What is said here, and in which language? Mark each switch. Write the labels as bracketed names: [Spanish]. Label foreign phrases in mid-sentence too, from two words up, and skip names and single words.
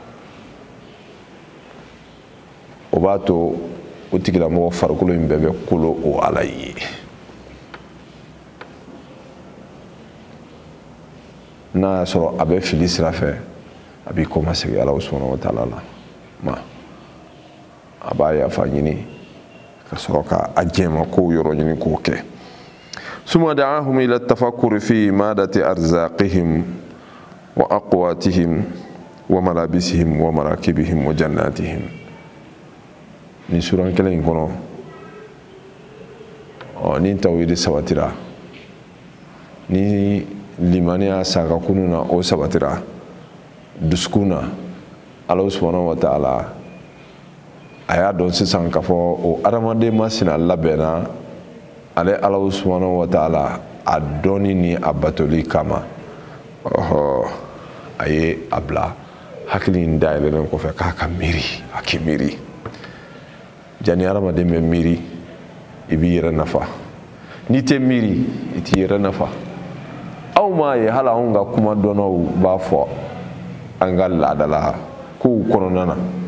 [Bambara] o b'a to o tigilamɔgɔ farikolo in bɛɛ bɛ kolo o Ala ye n'a sɔrɔ a bɛ fili sira fɛ a b'i kɔma segin Ala [Arabic] سبحانه وتعالى [Bambara] la ma a b'a yafa ɲini ka sɔrɔ ka a jɛma kow yɔrɔ ɲini k'o kɛ [Arabic] ثم دعاهم إلى التفكر في مادة أرزاقهم وأقواتهم وملابسهم ومراكبهم وجناتهم [Bambara] ni suran kelen in kɔnɔ ni tawhid sabatira ni limaniya saga kununa o sabatira duskuna Allah [Arabic] سبحانه وتعالى [Bambara] aya don sisan ka fɔ o adamaden masina labɛnna ale Allah [Arabic] سبحانه وتعالى [Bambara] a dɔnni ni a batoli kama a ye a bila hakili in dayɛlɛlen kɔfɛ k'a ka miiri a k'i miiri jani adamaden bɛ miiri i b'i yɛrɛ nafa n'i tɛ miiri i t'i yɛrɛ nafa aw m'a ye hali anw ka kuma dɔnnaw b'a fɔ an ka laadala kow kɔnɔna na